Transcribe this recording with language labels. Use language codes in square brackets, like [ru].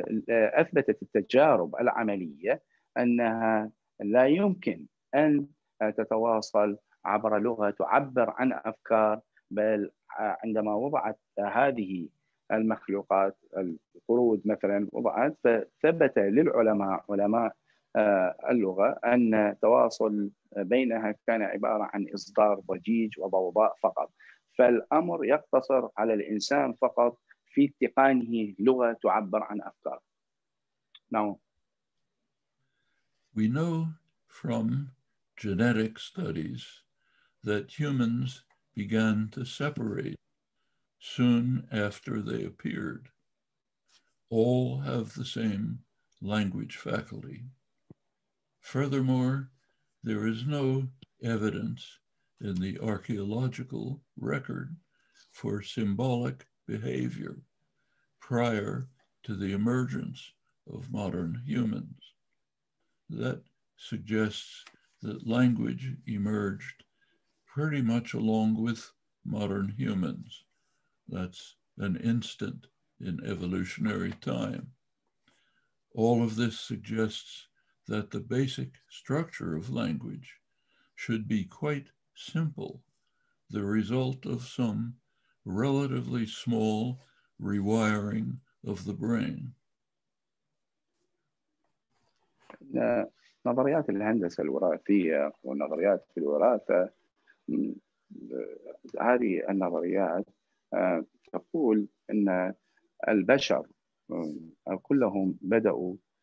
[ar] أثبتت التجارب العملية أنها لا يمكن أن تتواصل عبر لغة تعبر عن أفكار، بل عندما وضعت هذه المخلوقات القرود مثلا وضعت، فثبت للعلماء علماء اللغة أن التواصل بينها كان عبارة عن إصدار ضجيج وضوضاء فقط. فالأمر يقتصر على الإنسان فقط في اتقانه لغة تعبر عن أفكار. [en] Now, we know from genetic studies that humans began to separate soon after they appeared. All have the same language faculty. Furthermore, there is no evidence in the archaeological record for symbolic behavior prior to the emergence of modern humans. That suggests that language emerged pretty much along with modern humans. That's an instant in evolutionary time. All of this suggests that the basic structure of language should be quite simple, the result of some relatively small rewiring of the brain. [ar] نظريات الهندسة الوراثية والنظريات في الوراثة، هذه النظريات تقول أن البشر كلهم بدأوا